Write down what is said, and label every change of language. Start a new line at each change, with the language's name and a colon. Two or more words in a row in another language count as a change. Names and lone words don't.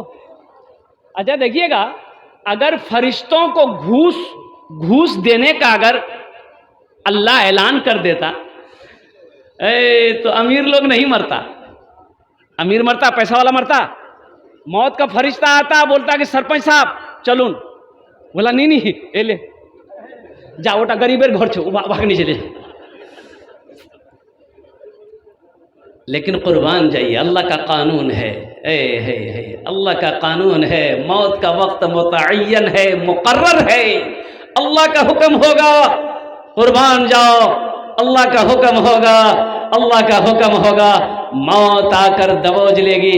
Urdu: اچھا دیکھیے گا، اگر فرشتوں کو گھوس دینے کا اگر اللہ اعلان کر دیتا، تو امیر لوگ نہیں مرتا، امیر مرتا، پیسہ والا مرتا، موت کا فرشتہ آتا بولتا کہ سرپنچ صاحب چلون، بولا نہیں اے لے جا
Bangla: ওটা গরিবের ঘর ছে ভাগ নিয়ে চলে۔
Urdu: لیکن قربان جائیے، اللہ کا قانون ہے، اللہ کا قانون ہے، موت کا وقت متعین ہے، مقرر ہے، اللہ کا حکم ہوگا، قربان جاؤ، اللہ کا حکم ہوگا، اللہ کا حکم ہوگا، موت آ کر دبوچ لے گی۔